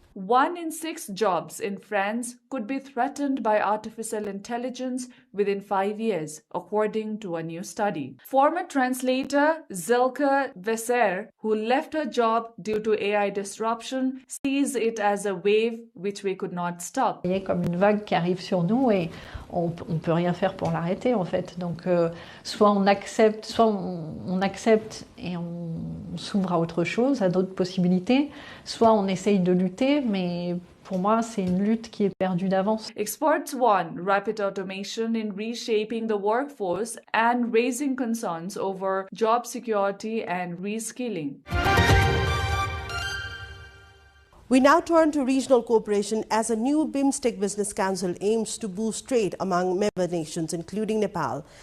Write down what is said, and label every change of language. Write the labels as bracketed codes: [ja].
[en] 1 in 6 jobs in France could be threatened by artificial intelligence within 5 years, according to a new study. Former translator Zilke Vesser, who left her job due to AI disruption, sees it as a wave which we could not stop. [fr] Il y a comme une vague qui arrive sur nous et on peut rien faire pour l'arrêter en fait. Donc soit on accepte et on s'ouvre à autre chose, à d'autres possibilités, soit on essaye de lutter, mais pour moi, c'est une lutte qui est perdue d'avance. [en] Experts warn rapid automation in reshaping the workforce and raising concerns over job security and reskilling. We now turn to regional cooperation as a new BIMSTEC Business Council aims to boost trade among member nations, including Nepal.